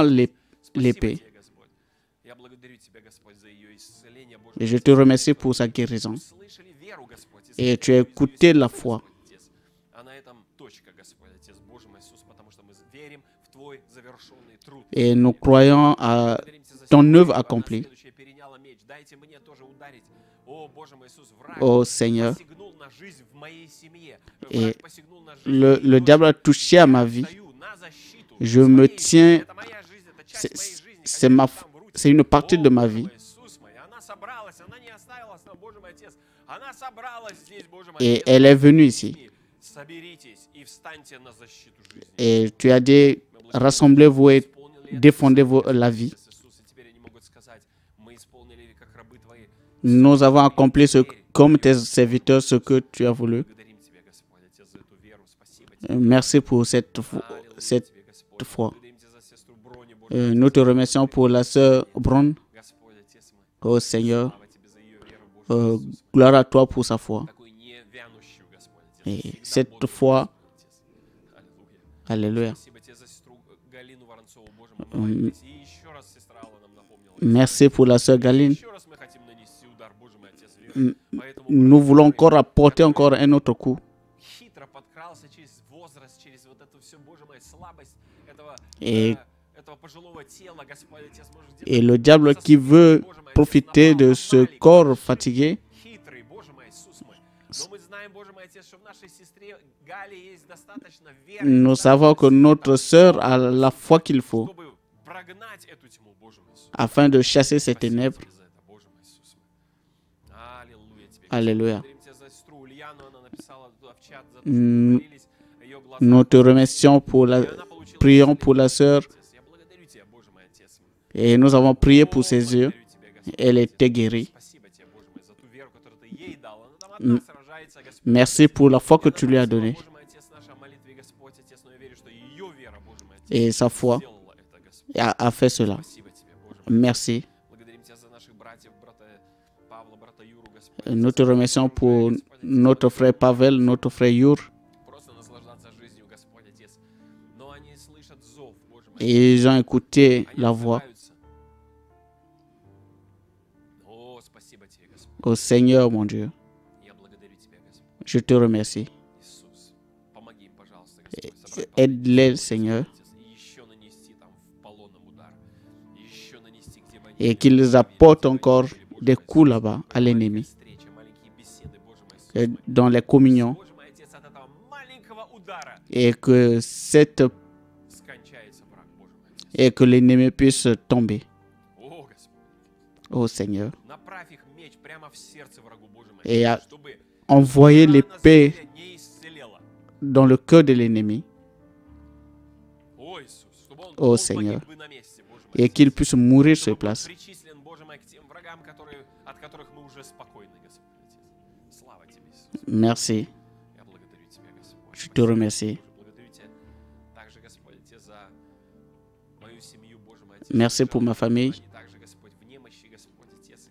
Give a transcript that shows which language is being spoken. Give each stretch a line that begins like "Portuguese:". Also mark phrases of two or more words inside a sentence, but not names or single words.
Russian: Спасибо
French: l'épée.
Russian: тебе, Господь. Я благодарю Тебя, Господь, за ее исцеление, Боже.
French: Et je te remercie pour sa guérison.
Russian: Слышали веру, Господь,
French: Et tu as écouté la foi.
Russian: Отец. А на этом точка, Господь, Отец, Боже мой Иисус, потому что мы верим в Твой завершенный труд.
French: Et nous croyons à
Russian: Благодарим Тебя за
French: ton
Russian: сегодня,
French: œuvre
Russian: она
French: accomplie.
Russian: следующая переняла меч. Дайте мне тоже ударить. О, Боже мой Иисус, враг
French: Ô Seigneur,
Russian: посягнул на жизнь в моей семье.
French: et
Russian: Враг посягнул на жизнь
French: le
Russian: моей
French: diable a
Russian: дочери.
French: touché à ma vie.
Russian: Стою на защиту
French: Je
Russian: своей
French: me
Russian: жизни.
French: tiens,
Russian: Это моя жизнь, это часть
French: c'est
Russian: моей жизни.
French: c'est
Russian: Хозяин
French: ma,
Russian: там в руки.
French: c'est une partie
Russian: О,
French: de ma
Russian: Боже
French: vie.
Russian: мой, Иисус мой, она собралась, она не оставила нас, Боже мой Отец. Она собралась здесь, Боже мой
French: Et
Russian: Отец.
French: elle est venue ici.
Russian: Соберитесь и встаньте на защиту жизни.
French: Et tu as dit, rassemblez-vous et défendez la vie.
Russian: Иисус, и теперь они могут сказать, мы исполнили как рабы Твои.
French: Nous avons accompli comme tes serviteurs ce que tu as voulu.
Russian: Благодарим Тебя, Господь, Отец, за эту веру. Спасибо Тебе.
French: Merci pour cette
Russian: Аллилуйя Тебе, Господь.
French: foi.
Russian: Благодарим Тебя за сестру Брони, Боже.
French: Nous te remercions pour la sœur Bron.
Russian: Господь, Отец мой.
French: Ô Seigneur,
Russian: Слава Тебе за ее веру, Боже Иисус.
French: gloire à toi pour sa foi.
Russian: Такую не вянущую, Господь, Отец.
French: Et
Russian: Всегда
French: cette
Russian: бодрую,
French: foi,
Russian: Господь, Отец. Аллилуйя.
French: alléluia.
Russian: Спасибо тебе за сестру Галину Воронцову, Боже мой, мы молились. И еще раз сестра Алла нам напомнила.
French: Merci pour la sœur Galine.
Russian: Еще раз мы хотим нанести удар, Боже мой, Отец, веры. Поэтому,
French: Nous voulons encore apporter encore un autre coup.
Russian: хитро подкрался через возраст, через вот эту всю, Боже мой, слабость этого,
French: Et,
Russian: этого пожилого тела, Господь, Отец, может, где-то
French: et le diable qui veut
Russian: Боже мой, Отец,
French: profiter de
Russian: напал
French: ce
Russian: на маленького,
French: corps
Russian: Боже,
French: fatigué,
Russian: хитрый, Боже мой, Иисус мой. Но мы знаем, Боже мой, Отец, что в нашей сестре Гале есть достаточно веры,
French: nous savons que notre sœur a la foi qu'il faut
Russian: чтобы прогнать эту тьму, Боже мой, Иисус.
French: afin de chasser ces
Russian: Спасибо
French: ténèbres.
Russian: тебе за это, Боже мой, Иисус мой. Аллилуйя тебе. Аллилуйя. Благодарим тебя за сестру Ульяну, она написала туда в чат за то, что М, мы молились, ее глаза
French: Nous te
Russian: открылись,
French: remercions pour
Russian: и
French: la...
Russian: она получила
French: Prions
Russian: исцеление,
French: pour la sœur
Russian: Отец. Я благодарю тебя, Боже мой, Отец мой.
French: et nous avons prié pour
Russian: О,
French: ses yeux.
Russian: благодарю тебя, Господь,
French: Elle
Russian: Отец.
French: était guérie.
Russian: Спасибо тебе, Боже мой, за ту веру, которую ты ей дал. Она там одна сражается, Господь.
French: Merci pour la foi que tu lui as
Russian: Она
French: donnée
Russian: Боже мой, Отец, наша молитва, Господь, Отец, но я верю, что ее вера, Боже мой, Отец,
French: et sa foi
Russian: сделала это, Господь.
French: a fait cela.
Russian: Спасибо тебе, Боже мой.
French: Merci.
Russian: Благодарим тебя за наших братьев, брата Павла, брата Юру, Господь.
French: Nous te remercions pour notre frère Pavel, notre frère Yur.
Russian: Просто наслаждаться жизнью, Господь, Отец. Но они слышат зов, Боже мой.
French: Et ils ont écouté
Russian: Они
French: la voix.
Russian: отзываются. О, спасибо тебе, Господь.
French: Au Seigneur, mon Dieu,
Russian: Я благодарю тебя, Господь.
French: je te remercie.
Russian: Иисус, помоги им, пожалуйста, Господь. собрать
French: Aide-les,
Russian: последние
French: Seigneur,
Russian: силы, Отец, и еще нанести там в полоном удар. И еще нанести, где бы они
French: et
Russian: ни
French: qu'ils
Russian: были,
French: apportent
Russian: где бы они
French: encore
Russian: ни были, Боже
French: des
Russian: мой,
French: coups
Russian: Иисус.
French: là-bas à
Russian: Маленькие
French: l'ennemi
Russian: встречи, маленькие беседы, Боже мой, Иисус мой.
French: dans les communions,
Russian: Боже мой, Отец, от этого маленького удара
French: et que
Russian: скончается враг, Боже мой, Отец.
French: et que l'ennemi puisse tomber.
Russian: О, Господь,
French: Ô Seigneur,
Russian: направь их меч прямо в сердце врагу, Боже мой,
French: et
Russian: Отец, чтобы
French: envoyez
Russian: рана
French: l'épée
Russian: зверя не исцелела.
French: dans le cœur de l'ennemi
Russian: О, Иисус, чтобы О, он
French: Seigneur,
Russian: погиб бы на месте, Боже мой,
French: et
Russian: Отец.
French: qu'il puisse mourir sur
Russian: Чтобы был
French: place.
Russian: причислен, Боже мой, к тем врагам, от которых мы уже спокойны, Господь, Отец. Слава Тебе, Иисус.
French: Merci,
Russian: Я благодарю Тебя, Господь.
French: je te remercie.
Russian: Боже, благодарю Тебя также, Господь, Отец, за мою семью, Боже мой, Отец.
French: Merci pour ma famille.
Russian: Они также, Господь, в немощи, Господь, Отец.